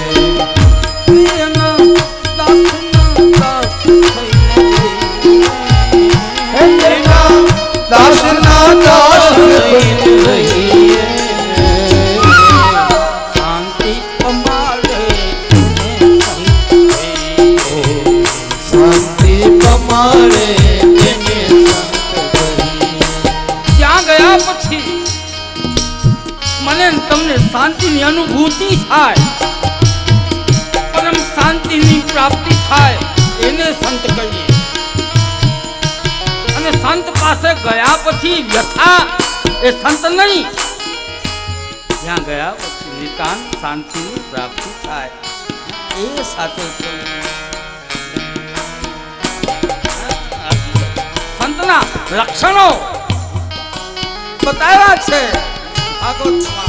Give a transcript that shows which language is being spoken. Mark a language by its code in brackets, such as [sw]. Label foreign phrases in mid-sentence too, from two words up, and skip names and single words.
[gu] પ્રિયના દાસના દાસ થઈને રહીએ શાંતિ તમારે શાંતિ તમારે તેને સંત કહીએ ત્યાં ગયા પછી મને મને ને તમને શાંતિની અનુભૂતિ થાય, પરમ શાંતિની પ્રાપ્તિ થાય, એને સંત કહીએ. અને સંત પાસે ગયા પછી વ્યથા એ સંત નહીં, જ્યાં ગયા પછી નિતાંત શાંતિની પ્રાપ્તિ થાય એ સાચો સંતના લક્ષણો બતાવ્યા છે ભાગવતમાં.